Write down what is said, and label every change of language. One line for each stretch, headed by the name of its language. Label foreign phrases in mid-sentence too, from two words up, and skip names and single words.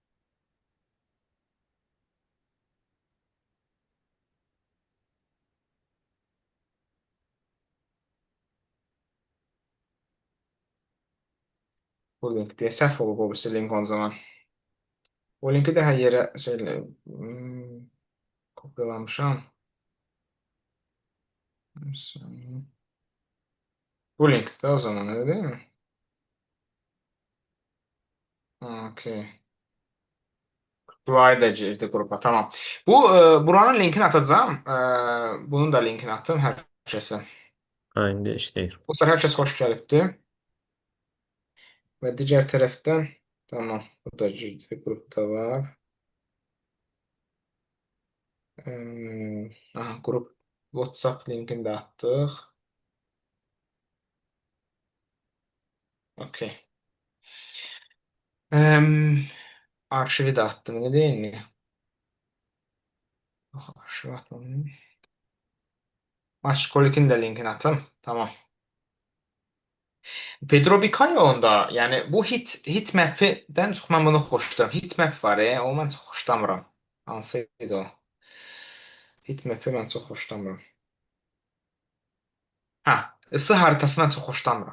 Azerbaijani: Bu link diye səhv olub o birisi link o zaman. O linki də hər yerə şeylə kopyalamışam. Bu linkdə o zaman
Turkish: öyle değil mi?
Azerbaijani: Ha, okey. Dua edəcəkdi qrupa. Tamam. Buranın linkini atacağım. Bunun da linkini atın hər kəsə. Ha, indi işləyir. Bu səfər hər kəs xoş gəlibdi. Və digər tərəfdən tamam. Bu da qrupda var. Aha, qrup WhatsApp linkini də atdıq. Okey. Arşivi də atdım.
Turkish: Ne değil mi?
Azerbaijani: Arşiv atmadım.
Turkish: Maçkolik'in de linkini atın. Tamam.
Azerbaijani: Pedro Vicaio'nun da yəni bu hit map'i-dən çox mən bunu xoşlayıram. Hit map var o mən çox xoşlamıram. Hansı idi o? Hit map'i mən çox xoşlamıram. Hə,
Turkish: ısı haritasından
Azerbaijani: çox xoşlamıram.